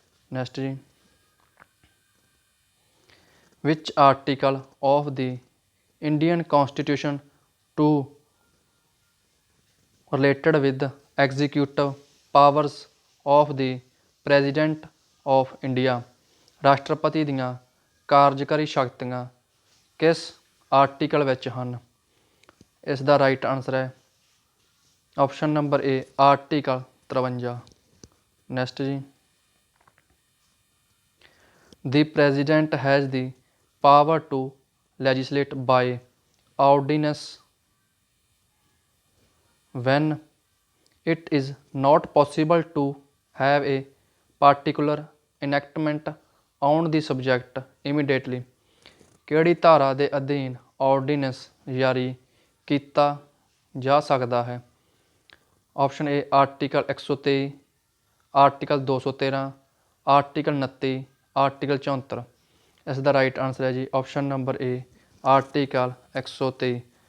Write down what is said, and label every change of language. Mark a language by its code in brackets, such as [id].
[en] Next ਜੀ, ਵਿਚ article of the Indian constitution to related with executive powers of the president of India. [pa] ਰਾਸ਼ਟਰਪਤੀ ਦੀਆਂ ਕਾਰਜਕਾਰੀ ਸ਼ਕਤੀਆਂ ਕਿਸ ਆਰਟੀਕਲ ਵਿੱਚ ਹਨ? ਇਸ ਦਾ ਰਾਈਟ ਆਨਸਰ ਹੈ ਆਪਸ਼ਨ ਨੰਬਰ ਏ ਆਰਟੀਕਲ 53। [en] Next ਜੀ, The President has the power to legislate by ordinance when it is not possible to have a particular enactment on the subject immediately। [pa] ਕਿਹੜੀ ਧਾਰਾ ਦੇ ਅਧੀਨ ਆਰਡੀਨੈਂਸ ਜਾਰੀ ਕੀਤਾ ਜਾ ਸਕਦਾ ਹੈ? Option A article 123, article 213, article 29, article 74। ਇਸ ਦਾ ਰਾਈਟ ਆਨਸਰ ਹੈ ਜੀ ਆਪਸ਼ਨ ਨੰਬਰ ਏ ਆਰਟੀਕਲ 123।